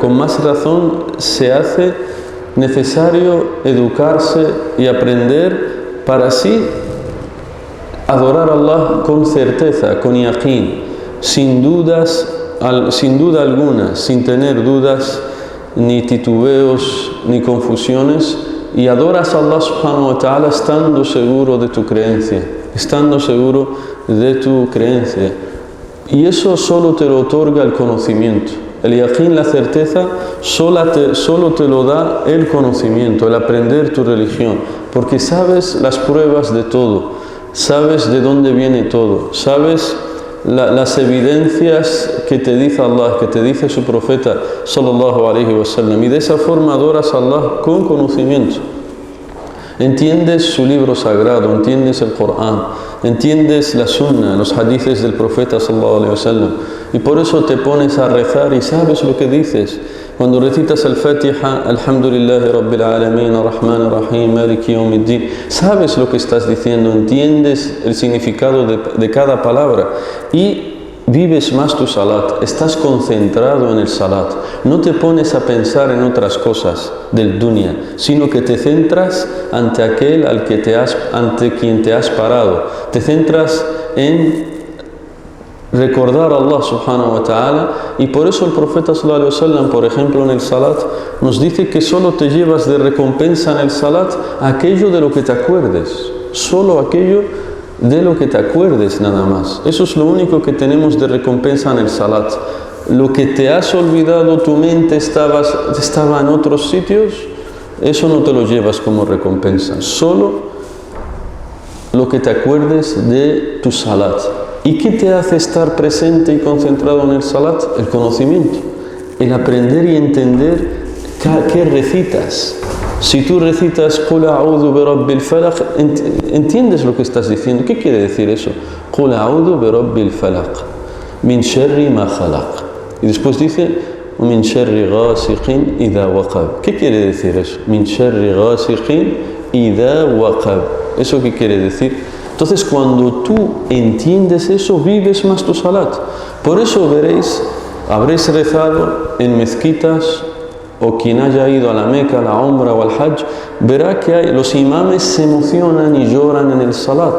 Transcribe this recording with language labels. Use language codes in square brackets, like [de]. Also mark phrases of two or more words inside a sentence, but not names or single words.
[es] Con más razón se hace necesario educarse y aprender para así adorar a Allah con certeza, con yaqeen, sin duda alguna, sin tener dudas, ni titubeos, ni confusiones, y adoras a Allah [ar] سبحانه وتعالى [es] estando seguro de tu creencia, y eso solo te lo otorga el conocimiento. El yaqeen, la certeza, solo te lo da el conocimiento, el aprender tu religión, porque sabes las pruebas de todo, sabes de dónde viene todo, sabes las evidencias que te dice Allah, que te dice su profeta [ar] صلى الله عليه وسلم, [es] y de esa forma adoras a Allah con conocimiento. Entiendes su libro sagrado, entiendes el Corán, entiendes la Sunna, los hadices del profeta [ar] صلى الله عليه وسلم, [es] y por eso te pones a rezar y sabes lo que dices. Cuando recitas el Fatiha, [ar] الحمد لله رب العالمين الرحمن الرحيم مالك يوم الدين, [es] sabes lo que estás diciendo, entiendes el significado de cada palabra y vives más tu salat, estás concentrado en el salat, no te pones a pensar en otras cosas del dunya, sino que te centras ante aquel ante quien te has parado, te centras en recordar a Allah [ar] سبحانه وتعالى, [es] y por eso el profeta [ar] صلى الله عليه وسلم, [es] por ejemplo, en el salat nos dice que solo te llevas de recompensa en el salat aquello de lo que te acuerdes, solo aquello de lo que te acuerdes, nada más. Eso es lo único que tenemos de recompensa en el salat. Lo que te has olvidado, tu mente estaba en otros sitios, eso no te lo llevas como recompensa, solo lo que te acuerdes de tu salat. ¿Y qué te hace estar presente y concentrado en el salat? El conocimiento. el aprender y entender qué recitas. Si tú recitas [ar] قل أعوذ برب الفلق, [es] entiendes lo que estás diciendo. ¿Qué quiere decir eso? [ar] قل أعوذ برب الفلق من شر ما خلق. [es] Y después dice [ar] من شر غاسق إذا وقب. [es] ¿Qué quiere decir eso? [ar] من شر غاسق إذا وقب. [es] ¿Eso qué quiere decir? Entonces, cuando tú entiendes eso, vives más tu salat. Por eso veréis, habréis rezado en mezquitas, o quien haya ido a la Meca, a la Umra o al Hajj, verá que los imames se emocionan y lloran en el salat.